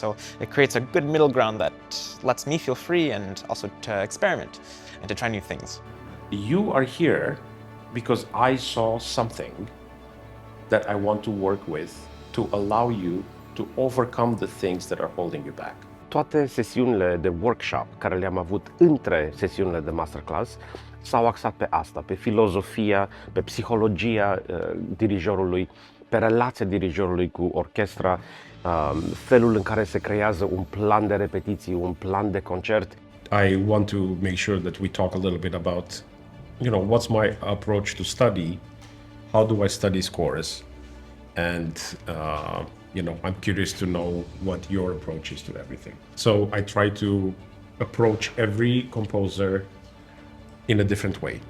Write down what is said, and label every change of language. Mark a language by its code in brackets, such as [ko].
[en] So it creates a good middle ground that lets me feel free and also to experiment and to try new things. You are here because I saw something that I want to work with to allow you to overcome the things that are holding you back. [ro] Toate sesiunile de workshop care le-am avut între sesiunile de masterclass s-au axat pe asta, pe filozofia, pe psihologia dirijorului, pe relația dirijorului cu orchestra, felul în care se creează un plan de repetiții, un plan de concert. [en] I want to make sure that we talk a little bit about, what's my approach to study, how do I study scores, and I'm curious to know what your approach is to everything. So I try to approach every composer in a different way.